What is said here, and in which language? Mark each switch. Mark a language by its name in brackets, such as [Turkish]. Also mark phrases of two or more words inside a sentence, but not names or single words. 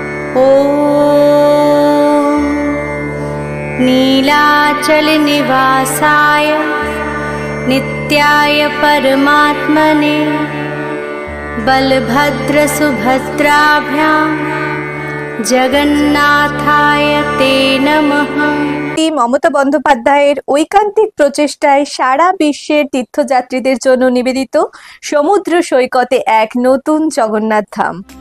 [Sanskrit] ॐ नीलाचल निवासाय नित्याय परमात्मने बलभद्र सुभद्राभ्यां जगन्नाथाय ते नमः। [Bangla] মমতা বন্দ্যোপাধ্যায়ের ঐকান্তিক প্রচেষ্টায় সারা বিশ্বের তীর্থযাত্রীদের জন্য নিবেদিত সমুদ্র সৈকতে এক নতুন জগন্নাথ ধাম।